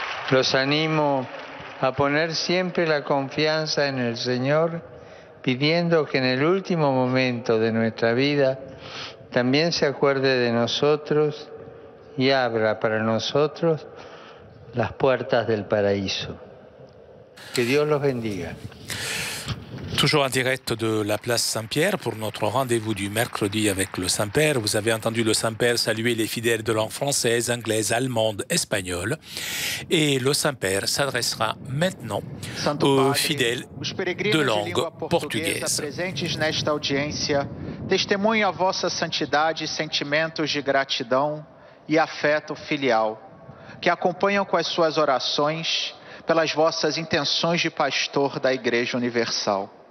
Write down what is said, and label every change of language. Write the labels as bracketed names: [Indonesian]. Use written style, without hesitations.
[Spanish] Los animo a poner siempre la confianza en el Señor, pidiendo que en el último momento de nuestra vida también se acuerde de nosotros y abra para nosotros las puertas del paraíso. Que Dios los bendiga. [French] Toujours en direct de la place Saint-Pierre pour notre rendez-vous du mercredi avec le Saint-Père. Vous avez entendu le Saint-Père saluer les fidèles de langue française, anglaise, allemande, espagnole. Et le Saint-Père s'adressera maintenant aux fidèles de langue portugaise. [Portuguese] Presentes nesta audiência, testemunhem a vossa santidade e sentimentos de gratidão e afeto filial, que acompanham com as suas orações pelas vossas intenções de pastor da Igreja Universal.